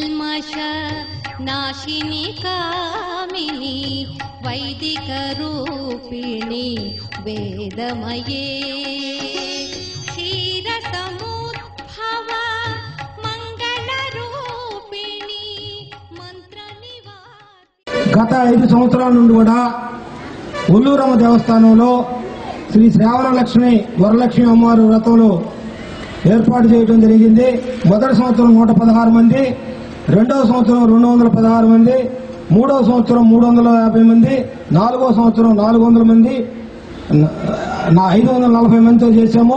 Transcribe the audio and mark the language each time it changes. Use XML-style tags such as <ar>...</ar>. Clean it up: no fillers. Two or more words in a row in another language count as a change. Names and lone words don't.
<sa>नाश नाशिनी कामिनी वैदिक रूपिणी वेदमये क्षीर समुद्भव मंगल रूपिणी मंत्र</sa> <te>గత 5 సంవత్సరాల నుండి కూడా ఒల్లూరమ్మ దేవస్థానంలో శ్రీ శ్రావణలక్ష్మి వరలక్ష్మి అమ్మవారి వ్రతంలో ఏర్పాటు చేయడం జరిగింది. మొదటి సంవత్సరం 116 మంది, రెండవ సంవత్సరం 216 మంది, మూడవ సంవత్సరం 350 మంది, నాలుగవ సంవత్సరం 400 మంది, 540 మందితో చేశాము.</te>